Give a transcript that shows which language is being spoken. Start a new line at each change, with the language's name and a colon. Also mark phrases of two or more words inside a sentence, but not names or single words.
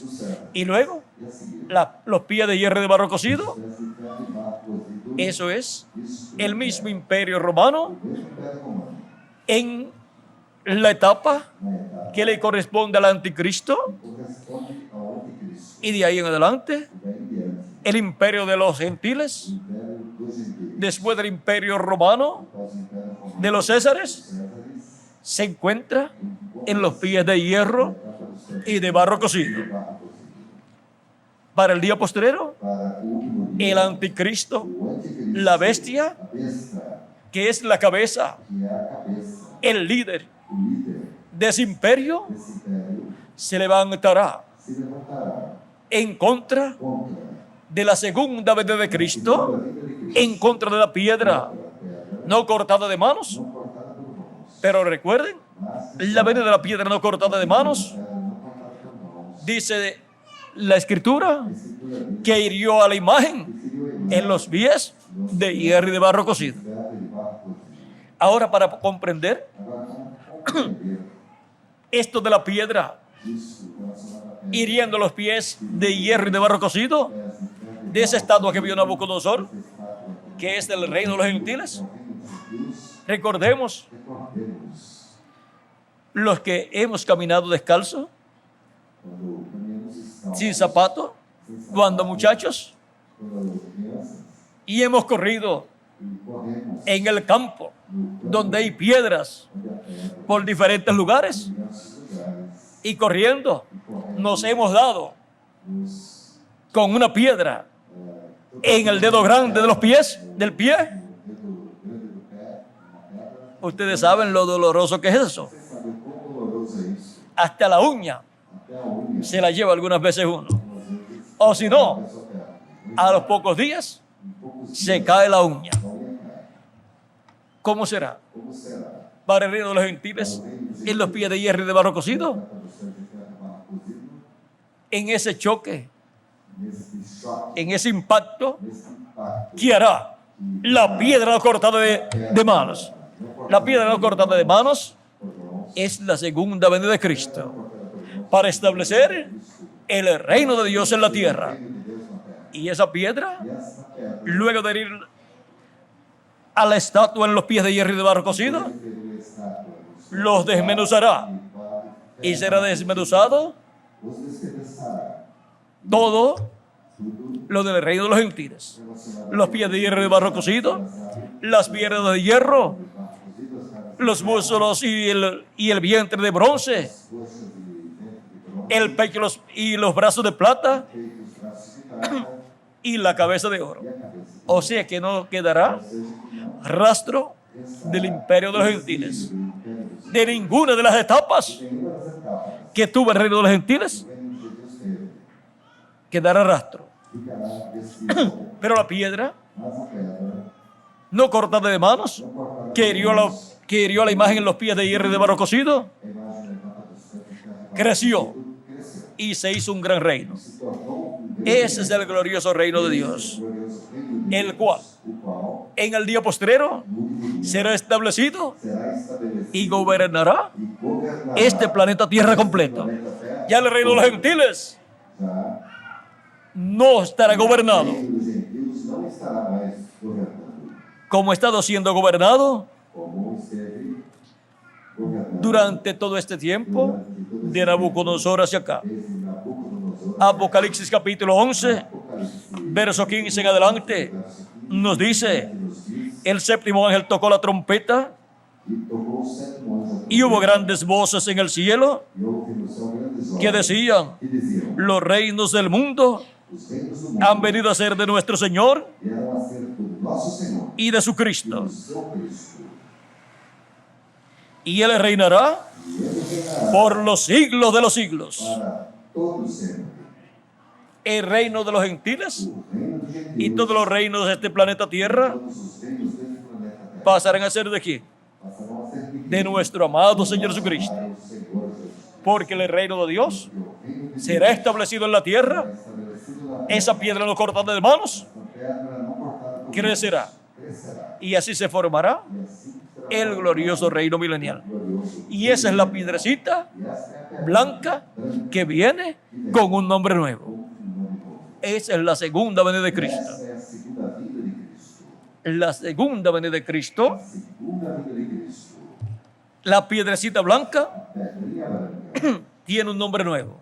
Spanish: Y luego los pies de hierro de barro cocido. Eso es el mismo imperio romano en la etapa que le corresponde al anticristo.
Portuguese: corresponde ao anticristo.
Spanish: Y de ahí en adelante,
Portuguese: Daí em diante,
Spanish: el imperio de los gentiles,
Portuguese: o império dos impérios,
Spanish: después del imperio romano
Portuguese: após o império romano,
Spanish: de los Césares, Césares, se encuentra en los pies de hierro y de barro cocido.
Portuguese: barro cozido.
Spanish: para el día postrero,
Portuguese: para o último dia,
Spanish: el anticristo,
Portuguese: o anticristo,
Spanish: la bestia,
Portuguese: a besta,
Spanish: que es la cabeza,
Portuguese: que é a cabeça,
Spanish: el líder
Portuguese: o líder
Spanish: de ese imperio,
Portuguese: desse império,
Spanish: se levantará
Portuguese: se levantará
Spanish: en contra
Portuguese: contra
Spanish: de la segunda venida de
Portuguese: a Cristo, vinda de Cristo,
Spanish: en contra de la piedra,
Portuguese: contra a pedra,
Spanish: no cortada de manos.
Portuguese: não cortada por mãos,
Spanish: Pero recuerden,
Portuguese: mas
Spanish: la venida de la piedra no cortada de manos,
Portuguese: pedra não cortada por mãos.
Spanish: dice la escritura,
Portuguese: A escritura diz
Spanish: que hirió a la imagen
Portuguese: que feriu a imagem
Spanish: en los pies de hierro y de barro cocido.
Portuguese: de pedra e de barro cocido.
Spanish: Ahora, para comprender
Portuguese: Agora, como compreender
Spanish: esto de la piedra
Portuguese: isso relacionado à pedra,
Spanish: hiriendo los pies de hierro y de barro cocido,
Portuguese: pés de pedra,
Spanish: de esa estatua que vio Nabucodonosor,
Portuguese: essa estátua
Spanish: que es del reino de los gentiles,
Portuguese: é o reino dos gentios,
Spanish: recordemos
Portuguese: recordemos
Spanish: los que hemos caminado descalzo,
Portuguese: quando caminhamos descalços,
Spanish: sin zapato, cuando muchachos,
Portuguese: quando crianças,
Spanish: y hemos corrido
Portuguese: e corremos
Spanish: en el campo,
Portuguese: no campo,
Spanish: donde hay piedras
Portuguese: onde a pedra,
Spanish: por diferentes lugares,
Portuguese: em diversos lugares,
Spanish: y corriendo
Portuguese: e corremos,
Spanish: nos hemos dado
Portuguese: nos,
Spanish: con una piedra eh, en el dedo grande de los pies, del pie.
Portuguese: no dedo grande do pé, na pedra.
Spanish: Ustedes saben lo doloroso que es eso.
Portuguese: Você sabe o quão doloroso é isso?
Spanish: Hasta la uña
Portuguese: Até a unha,
Spanish: se la lleva algunas veces uno.
Portuguese: às vezes,
Spanish: O si no,
Portuguese: a sua pedra.
Spanish: a los pocos días
Portuguese: Em poucos
Spanish: se
Portuguese: dias,
Spanish: cae la uña.
Portuguese: a unha cai.
Spanish: ¿Cómo será?
Portuguese: Como será?
Spanish: Para el reino de los gentiles, en los pies de hierro y de barro cocido,
Portuguese: Trata do céu de ferro barro cozido,
Spanish: en ese choque,
Portuguese: nesse choque,
Spanish: en ese impacto,
Portuguese: nesse impacto,
Spanish: ¿qué hará? La piedra no cortada de manos. La piedra no cortada de manos
Portuguese: por mãos,
Spanish: es la segunda venida de Cristo para establecer el reino de Dios en la tierra.
Portuguese: reino de Deus na terra.
Spanish: Y esa piedra,
Portuguese: E essa pedra,
Spanish: luego de herir a la estatua en los pies de hierro y de barro cocido,
Portuguese: que feriu a estátua,
Spanish: los desmenuzará y será desmenuzado
Portuguese: os despedaçará.
Spanish: todo
Portuguese: Tudo
Spanish: lo del reino de los gentiles.
Portuguese: relacionado
Spanish: Los pies de hierro y de barro cocido, las piernas de hierro,
Portuguese: ao barro cozido, as carnes,
Spanish: los músculos y el vientre de bronce,
Portuguese: as coxas de dentro de bronze,
Spanish: el pecho y los brazos de plata
Portuguese: peito, os braços de prata
Spanish: y la cabeza de oro.
Portuguese: e a cabeça.
Spanish: O sea que no quedará
Portuguese: Ou seja, que não
Spanish: rastro del imperio de los gentiles, de ninguna de las etapas
Portuguese: nenhuma das etapas
Spanish: que tuvo el reino de los gentiles
Portuguese: do reino de Deus teve,
Spanish: quedará rastro.
Portuguese: ficará vestível,
Spanish: Pero la piedra,
Portuguese: mas a pedra
Spanish: no cortada de manos,
Portuguese: não cortará
Spanish: que hirió a la imagen en los pies de hierro y de barro cocido,
Portuguese: a imagem da capa do céu de ferro barro
Spanish: creció
Portuguese: cozido, cresceu,
Spanish: y se hizo un gran reino.
Portuguese: se tornou um grande
Spanish: Ese es el glorioso reino de Dios,
Portuguese: glorioso reino de
Spanish: el
Portuguese: Deus,
Spanish: cual
Portuguese: o qual
Spanish: en el día postrero
Portuguese: no último dia
Spanish: será establecido
Portuguese: será estabelecido
Spanish: y gobernará
Portuguese: e governará
Spanish: este planeta Tierra completo.
Portuguese: planeta Terra.
Spanish: Ya el reino de los gentiles
Portuguese: Já
Spanish: no estará
Portuguese: o
Spanish: gobernado
Portuguese: reino dos gentios não estará mais governando
Spanish: como ha estado siendo gobernado
Portuguese: como esteve governando
Spanish: durante todo este tiempo de Nabucodonosor hacia acá.
Portuguese: desde Nabucodonosor.
Spanish: Apocalipsis capítulo 11,
Portuguese: Apocalipse,
Spanish: verso 15 en adelante, nos dice,
Portuguese: nos diz,
Spanish: el séptimo ángel tocó la trompeta
Portuguese: e tocou o sétimo anjo a
Spanish: y hubo
Portuguese: trombeta,
Spanish: grandes voces en el cielo
Portuguese: e houve no céu grandes
Spanish: que
Portuguese: vozes
Spanish: decían,
Portuguese: que diziam:
Spanish: los reinos del mundo
Portuguese: os reinos do mundo
Spanish: han venido a ser de nuestro Señor
Portuguese: vieram a ser do nosso Senhor
Spanish: y de su
Portuguese: e
Spanish: Cristo,
Portuguese: do seu Cristo,
Spanish: y Él reinará
Portuguese: e ele reinará
Spanish: por los siglos de los siglos.
Portuguese: para todo sempre.
Spanish: El reino de los gentiles
Portuguese: O reino dos gentios
Spanish: y todos los reinos de este planeta Tierra
Portuguese: todos os reinos deste planeta Terra
Spanish: pasarán a ser de quién?
Portuguese: passarão a ser
Spanish: De nuestro amado Señor Jesucristo.
Portuguese: para o Senhor Jesus.
Spanish: Porque el reino de Dios
Portuguese: E o reino de
Spanish: será
Portuguese: Deus
Spanish: establecido en la tierra.
Portuguese: será estabelecido na terra.
Spanish: Esa piedra no cortada de manos
Portuguese: Essa pedra não cortada por
Spanish: crecerá.
Portuguese: mãos crescerá.
Spanish: Y así se formará
Portuguese: E assim será
Spanish: el glorioso reino milenial.
Portuguese: glorioso.
Spanish: Y esa es la piedrecita
Portuguese: E essa é a pedra
Spanish: blanca que viene con un nombre nuevo.
Portuguese: com um nome novo.
Spanish: Esa es la segunda venida de Cristo.
Portuguese: Essa é a segunda vinda de Cristo.
Spanish: La segunda venida de Cristo,
Portuguese: A segunda vinda de Cristo.
Spanish: la piedrecita blanca
Portuguese: A pedrinha branca
Spanish: tiene un nombre nuevo.